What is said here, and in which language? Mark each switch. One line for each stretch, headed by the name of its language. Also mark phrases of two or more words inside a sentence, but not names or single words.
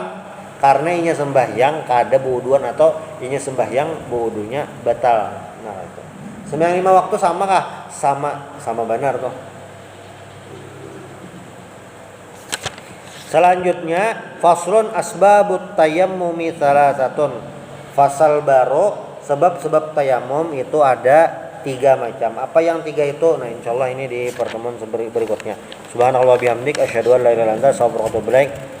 Banjar: Karena inya sembahyang kada wuduan atau inya sembahyang wudunya batal. Nah, itu. Sembahyang 5 waktu sama kah? Sama benar tuh.
Arabic: Selanjutnya فصل أسباب التيمم ثلاثة.
Banjar: Fasal baru sebab-sebab tayamum itu ada 3 macam. Apa yang 3 itu? Nah, insyaallah ini di pertemuan berikutnya.
Arabic: سبحان الله بحمدك أشهد أن لا إله إلا أنت أستغفرك وأتوب إليك.